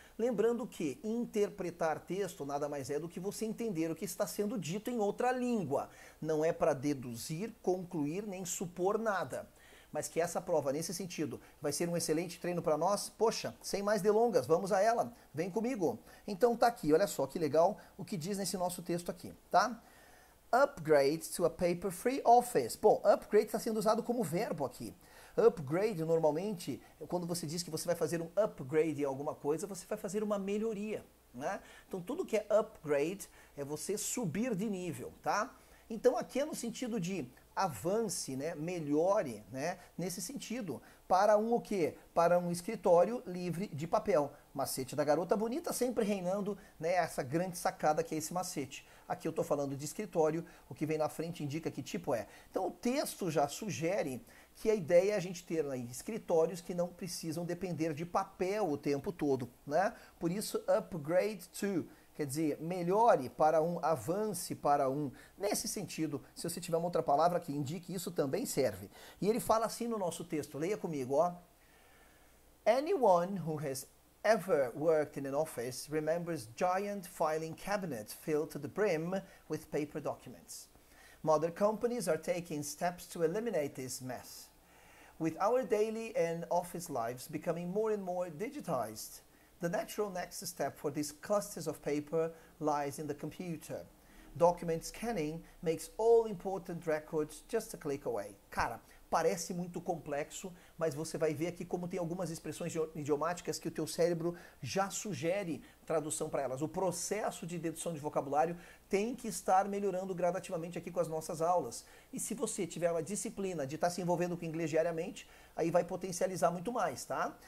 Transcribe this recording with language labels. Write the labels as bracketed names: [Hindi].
[Portuguese] Lembrando que interpretar texto nada mais é do que você entender o que está sendo dito em outra língua. Não é para deduzir, concluir, nem supor nada. Mas que essa prova, nesse sentido, vai ser um excelente treino para nós? Poxa, sem mais delongas, vamos a ela. Vem comigo. Então tá aqui, olha só que legal o que diz nesse nosso texto aqui, tá? [English] Upgrade to a paper-free office. [Portuguese] Bom, upgrade está sendo usado como verbo aqui. Upgrade, normalmente, quando você diz que você vai fazer um upgrade em alguma coisa, você vai fazer uma melhoria, né? Então, tudo que é upgrade é você subir de nível, tá? Então, aqui é no sentido de avance, né? Melhore, né? Nesse sentido. Para um o quê? Para um escritório livre de papel. Macete da garota bonita, sempre reinando, né? Essa grande sacada que é esse macete. Aqui eu estou falando de escritório, o que vem na frente indica que tipo é. Então, o texto já sugere que a ideia é a gente ter aí escritórios que não precisam depender de papel o tempo todo, né? Por isso, upgrade to, quer dizer, melhore para um, avance para um. Nesse sentido, se você tiver uma outra palavra que indique isso, também serve. E ele fala assim no nosso texto, leia comigo, ó. [English] Anyone who has ever worked in an office remembers giant filing cabinets filled to the brim with paper documents. Modern companies are taking steps to eliminate this mess. With our daily and office lives becoming more and more digitized, the natural next step for these clusters of paper lies in the computer. Document scanning makes all important records just a click away. [Portuguese] Cara, parece muito complexo, mas você vai ver aqui como tem algumas expressões idiomáticas que o teu cérebro já sugere tradução para elas. O processo de dedução de vocabulário tem que estar melhorando gradativamente aqui com as nossas aulas. E se você tiver uma disciplina de estar se envolvendo com inglês diariamente, aí vai potencializar muito mais, tá?